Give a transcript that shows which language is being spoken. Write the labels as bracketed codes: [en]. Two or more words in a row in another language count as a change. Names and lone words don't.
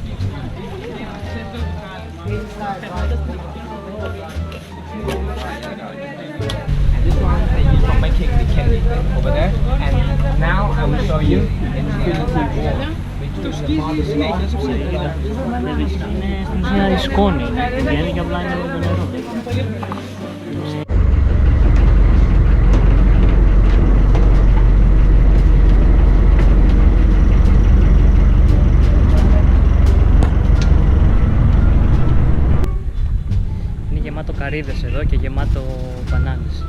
[en] And this one they use for making the candy over there. And now I will show you infinity wall. [el] Στην ουσία η σκόνη βγαίνει και απλά είναι με το νερό. Είναι γεμάτο καρύδες εδώ και γεμάτο μπανάνες.